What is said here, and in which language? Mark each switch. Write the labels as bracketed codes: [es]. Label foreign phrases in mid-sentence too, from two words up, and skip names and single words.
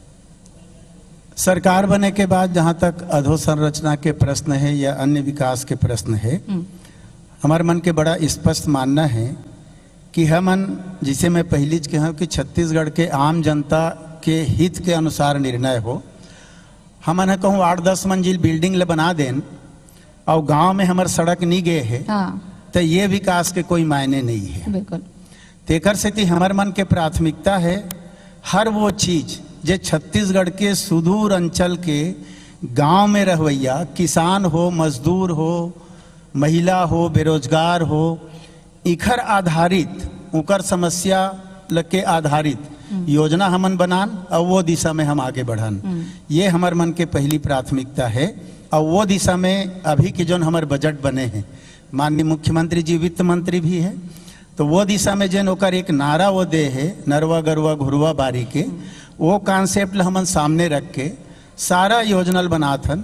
[hne] सरकार बने के बाद जहाँ तक अधोसंरचना के प्रश्न है या अन्य विकास के प्रश्न है, हमारे मन के बड़ा स्पष्ट मानना है कि हमन जिसे मैं पहले कहा कि छत्तीसगढ़ के आम जनता के हित के अनुसार निर्णय हो। हमन है कहूँ 8-10 मंजिल बिल्डिंग ले बना दें और गांव में हमार सड़क नहीं गए है। हाँ। तो ये विकास के कोई मायने नहीं है। बिल्कुल। तेकर से हमार मन के प्राथमिकता है हर वो चीज जो छत्तीसगढ़ के सुदूर अंचल के गांव में रहवैया किसान हो, मजदूर हो, महिला हो, बेरोजगार हो, इखर आधारित उकर समस्या लगे आधारित योजना हमन बनान और वो दिशा में हम आगे बढ़ान। ये हमार मन के पहली प्राथमिकता है। और वो दिशा में अभी के जो हमारे बजट बने हैं, माननीय मुख्यमंत्री जी वित्त मंत्री भी है, तो वो दिशा में जन ओकर एक नारा वो दे है नरवा गरुआ घुरुआ बारी के, वो कॉन्सेप्ट हमन सामने रख के सारा योजनल बनाथन।